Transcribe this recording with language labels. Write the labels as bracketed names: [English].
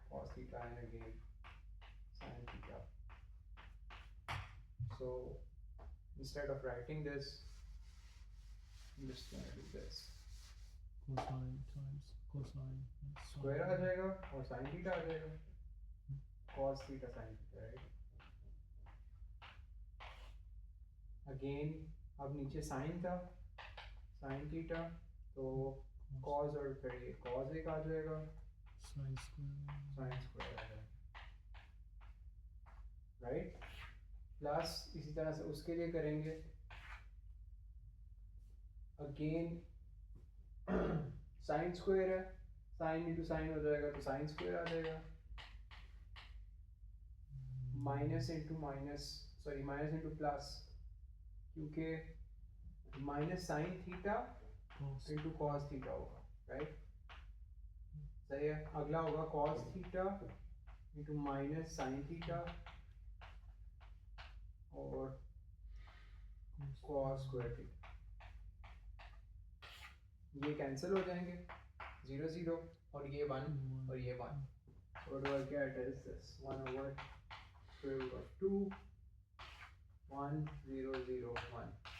[English] Cos theta and again sin theta. So instead of writing this, I'm just gonna do this. Cosine times cosine. [Hindi] Square आ जाएगा और sin theta आ जाएगा. [English] Cos theta sin theta, right? Again [Hindi] अब नीचे sin था, sin theta, तो cos और फिर ये cos एक आ जाएगा, [English] Sine square. sin square [Hindi] आ जाएगा, [English] right? [Hindi] प्लस इसी तरह से उसके लिए करेंगे. Again sin square है, sin into sin हो जाएगा तो sin square आ जाएगा. [English] Minus into minus, sorry, minus into plus, [Hindi] क्योंकि [English] minus sin theta Cos. into cos theta [Hindi] होगा, [English] right? [Hindi] सही है. अगला होगा cos theta into minus sin theta और cos square theta. ये कैंसिल हो जाएंगे, 0 0 और ये 1 और ये 1. [English] So what do I get is this 1 over square root of 2 1 0 0 1.